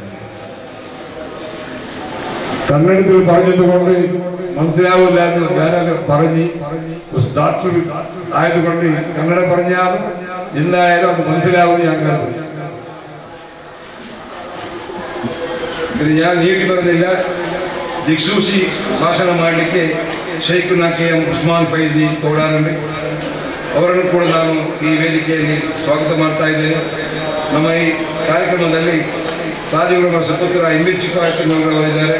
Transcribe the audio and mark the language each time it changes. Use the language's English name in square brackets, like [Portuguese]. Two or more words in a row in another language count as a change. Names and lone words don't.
[Malayalam] കന്നഡത്തിൽ പറഞ്ഞതുകൊണ്ട് മനസ്സിലാവില്ല എന്ന് വേറെ പറഞ്ഞ് ഡോക്ടർ ആയതുകൊണ്ട് കന്നഡ പറഞ്ഞാലും എന്തായാലും അത് മനസ്സിലാവുമെന്ന് ഞാൻ കരുതുന്നു. ഞാൻ നീട്ടി പറഞ്ഞില്ല. [Kannada] ದಿಕ್ಸೂಸಿ ಭಾಷಣ ಮಾಡಲಿಕ್ಕೆ ಶೈಖುನಾ ಕೆ.ಎಂ. ಉಸ್ಮಾನ್ ಫೈಜಿ ತೋಡಾರುಂಡೆ ಅವರನ್ನು ಕೂಡ ನಾನು ಈ ವೇದಿಕೆಯಲ್ಲಿ ಸ್ವಾಗತ ಮಾಡ್ತಾ ಇದ್ದೇನೆ. ನಮ್ಮ ಈ ಕಾರ್ಯಕ್ರಮದಲ್ಲಿ ತಾಜುಲ್ ಸುಪುತ್ರ ಎಂ.ಬಿ. ಚಿಕ್ಕವರಿದ್ದಾರೆ.